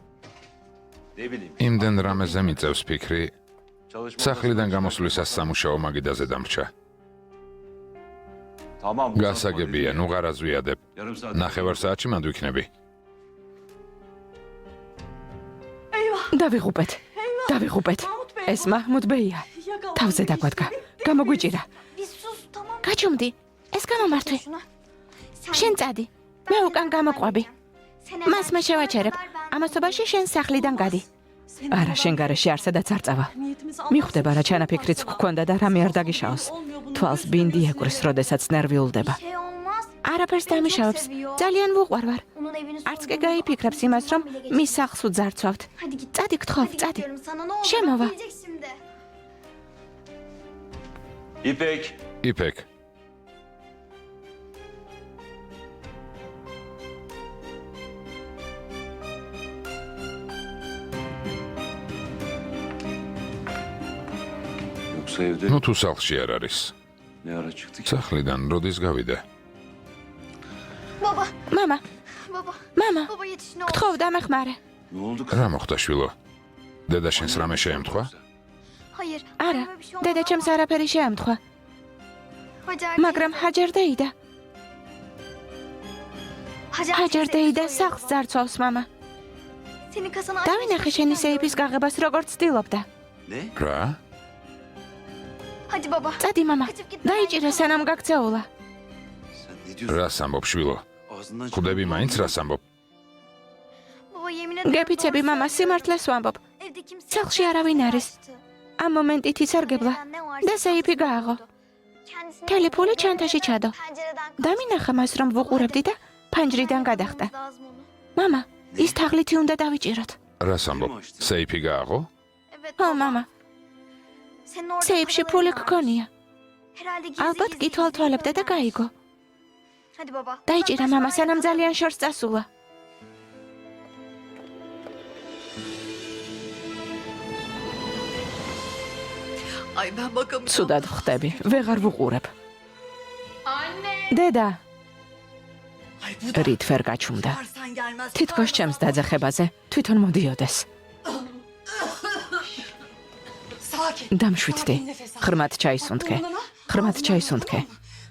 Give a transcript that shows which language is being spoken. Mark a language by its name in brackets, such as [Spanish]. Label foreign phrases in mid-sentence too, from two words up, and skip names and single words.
[Georgian] იმდენ რამეზე მიწევს ფიქრი, სახლიდან გამოსვლისას სამუშაო მაგიდაზე დამრჩა. გასაგებია, ნუ ღარ აზვიადებ. ნახევარ საათში მანდ ვიქნები. დავიღუპეთ. დავიღუპეთ. ეს მაჰმუდ ბეია. თავზე დაგვადგა. გამოგვიჭირა. [Turkish] Bir sus tamam. [Georgian] გაჩუმდი. ეს გამომართვი. [Turkish] Şuna. [Georgian] შენ წადი. მე უკან გამოყვები. მას მე შევაჩერებ. ამასობაში შენ სახლიდან გადი. არა, შენ გარეშე არ სადაც არ წავა. მიხვდება რა ჩანაფიქრიც გქონდა და რამე არ დაგიშაოს. თვალს ბინდი ეკრის, როდესაც ნერვიულდება. [Turkish] Şey olmaz. [Georgian] არაფერს დამიშავებს. ძალიან ვუყვარვარ. [Turkish] Onun evini [Georgian] არც კი გაიფიქრებს იმას, რომ მის სახლს უძარცვავთ. [Turkish] Hadi git. [Georgian] წადი გთხოვ, [Turkish] Hadi [Georgian] წადი. [Turkish] gidiyorum sana ne oldu? Şemova. Bak, gelecek şimdi. İpek. [Georgian] იფეკ, [Turkish] Yoksa evde [Georgian] ნუ თუ სახლში არ არის. [Turkish] ne ara çıktı ki? [Georgian] სახლიდან როდის გავიდე? [Turkish] Baba. [Georgian] მამა, [Turkish] Baba. [Georgian] მამა, [Turkish] Baba yetiş ne oldu? [Georgian] გთხოვ დამეხმარე. [Turkish] Ne oldu [Georgian] რა მოხდა შვილო? დედა შენს რამე შეემთხვა? [Turkish] Hayır. [Georgian] არა, [Turkish] anneme bir şey olmadı [Georgian] დედა ჩემს [Turkish] ama [Georgian] არაფერი შეემთხვა, Hacer მაგრამ ჰაჯერ დეიდა. ჰაჯერ დეიდა სახლს ძარცვავს მამა. [Turkish] Senin kasana [Georgian] დავინახე შენი სეიფის გაღებას როგორც ცდილობდა. [Turkish] Ne? [Georgian] რა? [Turkish] Hadi baba. [Georgian] წადი მამა, [Turkish] Kaçıp gitme. [Georgian] დაიჭირა სანამ გაქცეულა. [Turkish] Sen ne diyorsun? [Georgian] რას ამბობ შვილო? [Turkish] Ağzından [Georgian] ხვდები მაინც რას ამბობ? [Turkish] Baba yemin ederim. [Georgian] გეფიცები [Turkish] doğru [Georgian] მამა, [Turkish] söylüyor. [Georgian] სიმართლეს ვამბობ. [Turkish] Evde kimse [Georgian] სახლში [Turkish] yok. [Georgian] არავინ არის. [Turkish] Kaçtı. [Georgian] ამ მომენტით ისარგებლა [Turkish] Ne varsa [Georgian] და სეიფი გააღო. [Turkish] Kendisini [Georgian] მთელი ფული ჩანთაში ჩადო. [Turkish] pencereden [Georgian] დავინახა მას რომ ვუყურებდი და ფანჯრიდან გადახტა. [Turkish] lazım onu. [Georgian] მამა, ის თაღლითი უნდა დავიჭიროთ. რას ამბობ? სეიფი გააღო? [Turkish] Evet ო baba. [Georgian] მამა, [Turkish] Senin orada [Georgian] სეიფში [Turkish] paraların [Georgian] ფული [Turkish] var. [Georgian] გქონია. [Turkish] Herhalde gizli [Georgian] ალბათ [Turkish] gizli [Georgian] კი თვალთვალებდა და გაიგო. [Turkish] Hadi baba. [Georgian] დაიჭირა მამა სანამ ძალიან შორს წასულა. [Turkish] Ay ben bakamıyorum. [Georgian] ცუდად ხვდები, ვეღარ ვუყურებ. დედა, [Turkish] Ay bu da. [Georgian] რით ვერ გაჩუმდა. [Turkish] Varsan gelmez. [Georgian] თითქოს ჩემს დაძახებაზე თვითონ მოდიოდეს. [Turkish] Sakin. [Georgian] დამშვიდდი. [Turkish] Sakin nefes al. [Georgian] ღრმად ჩაისუნთქე. [Turkish] Burnuna. [Georgian] ღრმად [Turkish] Ağzından [Georgian] ჩაისუნთქე. [Turkish] tamam mı?